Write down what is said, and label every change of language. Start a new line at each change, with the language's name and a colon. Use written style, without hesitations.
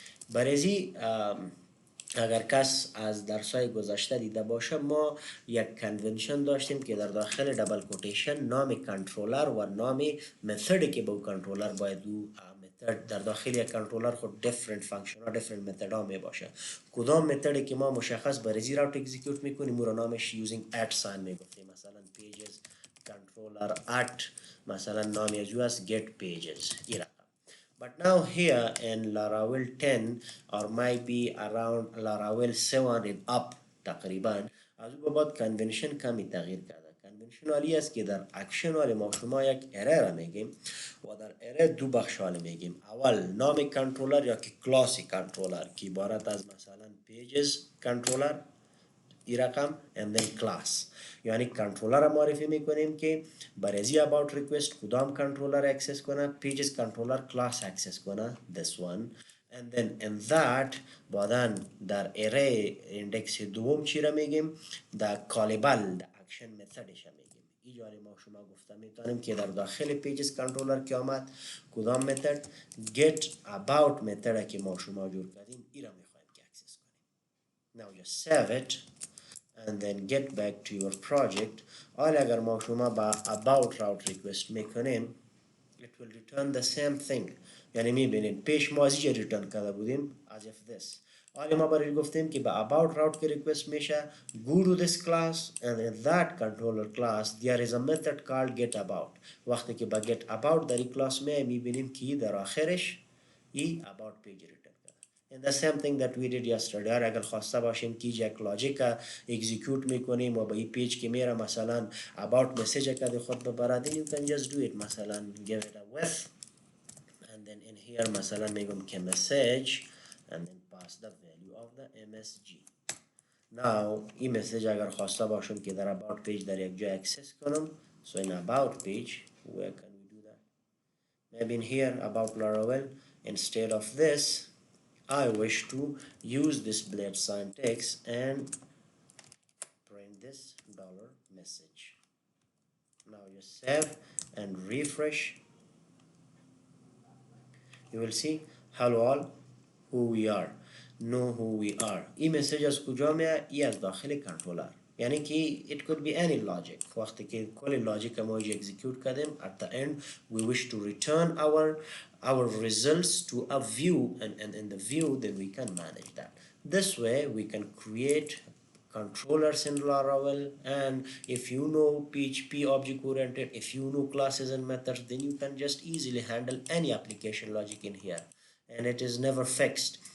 Persian: برای اگر کس از درسای گذشته دیده باشه ما یک کنونشن داشتیم که در داخل دبل کوتیشن نام کنترلر و نام متدی که با کنترلر باید او متد در داخل یک کنترلر خود دیفرنت فانکشن ها دیفرنت متد ها می باشه. کدام متدی که ما مشخص برای زیر راوت اکزیکیوت میکنیم او را نامش یوزینگ ات ساین میگفتیم، مثلا پیجز کنترلر ات مثلا نامی از او است get pages.
English: But now here in Laravel 10 or might be around Laravel 7 and up
Persian: تقریبا از او بعد کنونشن کمی تغییر کرده. کنونشن والی است که در اکشن والی ما شما یک اره را میگیم و در اره دو بخش والی میگیم. اول نام کنترلر یا که کلاسی کنترلر که عبارت از مثلا پیجز کنترلر ای رقم
English: and then class.
Persian: یعنی کنترلر معرفی میکنیم که برای about request کدام کنترلر اکسس کنه، pages کنترلر class اکسس کنه
English: this one, and then in that
Persian: بعدن در array index دوم چی را میگیم در callable در action methodش میگیم. اینجا ما شما گفته میتونیم که در داخل pages کنترلر که آمد کدام متد get about متد که ما شما جور کردیم ای را میخوایم که اکسس کنیم.
English: Now just save it and then get back to your project.
Persian: حالا اگر ما شما با about route request میکنیم
English: it will return the same thing.
Persian: یعنی میبینید پیش ما از اینجا ریترن کرده بودیم
English: as if this.
Persian: حالا ما برای گفتیم که به about route که request میشه
English: go to this class and in that controller class there is a method called get about.
Persian: وقتی که با get about در این کلاس میبینیم که در آخرش ای about page return کرده.
English: And the same thing that we did yesterday.
Persian: اگر خواسته باشیم که یک لاجیک اکزیکیوت میکنیم و به این پیج که میره مثلا about message که خود ببرد
English: you can just do it. مثلا give it a width and then in here
Persian: مثلا میگم که
English: message and then pass the value of the msg. Now
Persian: این مسیج اگر خواسته باشم که در about page در یک جای access کنم,
English: so in about page where can we do that? Maybe in here about Laravel, instead of this I wish to use this blade sign text and print this dollar message. Now you save and refresh. You will see hello all, who we are, know who we are.
Persian: این مسیج از کجا میاد؟ ای از داخل کنترلر. یعنی که
English: it could be any logic.
Persian: وقتی که کل لاجیک ما ایج execute کردیم
English: at the end we wish to return our results to a view and in the view then we can manage that. This way we can create controllers in Laravel, and if you know PHP object oriented, if you know classes and methods, then you can just easily handle any application logic in here, and it is never fixed.